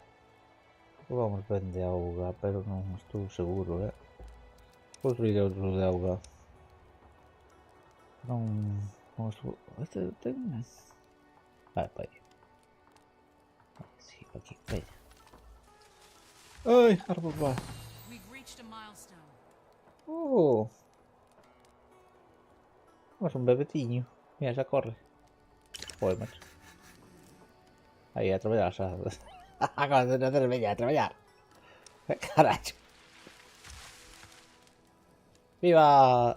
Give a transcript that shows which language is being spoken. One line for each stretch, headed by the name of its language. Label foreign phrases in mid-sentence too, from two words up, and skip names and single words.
Galician: Vamos vende auga, pero non estou seguro, Construir outro de auga. Non estou... Este ten... Vale, para aí. Sí, aquí, veña. Ai, árbol va.
English: We've reached a milestone.
Galician: Oh. Mas un bebetiño. Mira, xa corre. Joder, macho. Aí, a traballar, xa. Acabas de nacer, veña, a traballar. Carallo. Viva!